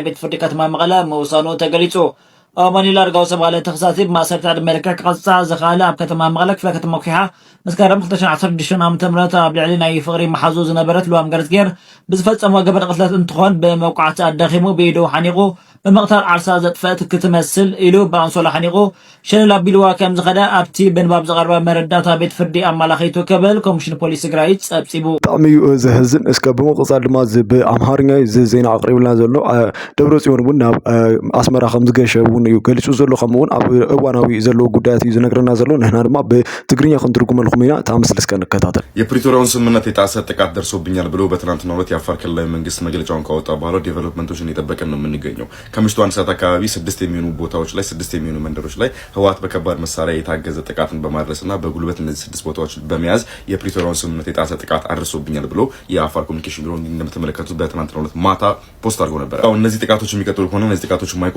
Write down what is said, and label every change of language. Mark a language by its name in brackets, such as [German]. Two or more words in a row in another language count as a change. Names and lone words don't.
[Tigrinya] ቤት ፍርዲ ከተማ መቐለ ምውሳኑ ተገሊጹ። ኣማኒላ ኣርጋው ዝተባሃለ ተኸሳሲ ብማሰርቲ ዕድመ ልክዕ ክቐፅዕ ዝኸኣለ ኣብ ከተማ መቐለ ክፍለ ከተማ ኩሓ መስከረም 2016 ዓ.ም ኣብ ልዕሊ ናይ ፍቕሪ መሓዙ ዝነበረት ልዋም ገረዝጌር ብዝፈጸሞ ገበነ ቅትለት እንትኾን ብመውቃዕቲ ኣዳኺሙ ብኢዱ ሓኒቑ በመቕተል ዓርሳ ዘጥፈት ክትመስል ኢሉ በኣንሶላ ሓኒቑ ሸነል ኣቢልዋ ከም ዝኸደ ኣብቲ ብንባብ ዝቐርበ መረዳእታ ቤት ፍርዲ ኣመላኺቱ ክብል ኮሚሽን ፖሊስ ትግራይ ጸብጺቡ። ብጣዕሚ እዩ ዘሕዝን። እስከ ብምቕጻል ድማ ብኣምሓርኛ ዜና ኣቕሪብልና ዘሎ ደብረጽዮን እውን ናብ ኣስመራ ከም ዝገሸ እውን እዩ ገሊጹ ዘሎ። ከምኡውን ኣብ እዋናዊ ዘለዎ ጉዳያት እዩ ዝነግረና ዘሎ። ንሕና ድማ ብትግርኛ ክንትርጉመልኩም ኢና። እታ ምስሊ እስከ ንከታተል። [Amharic] የፕሪቶሪያውን ስምምነት የጣሰ ጥቃት ደርሶብኛል ብሎ በትናንትናው ዕለት የአፋር ክልላዊ መንግስት መግለጫውን ካወጣ በኋላ ዴቨሎፕመንቶችን እየጠበቅን ነው የምንገኘው። ከምሽቱ 1 ሰዓት አካባቢ 6 የሚሆኑ ቦታዎች ላይ 6 የሚሆኑ መንደሮች ላይ ህወሓት በከባድ መሳሪያ የታገዘ ጥቃትን በማድረስና በጉልበት እነዚህ 6 ቦታዎች በመያዝ የፕሪቶሪያውን ስምምነት የጣሰ ጥቃት አድርሶብኛል ብሎ የአፋር ኮሚኒኬሽን ቢሮ እንደምትመለከቱት በትናንትናው ዕለት ማታ ፖስት አድርጎ ነበር። እነዚህ ጥቃቶች የሚቀጥሉ ከሆነ እነዚህ ጥቃቶች የማይቆሙ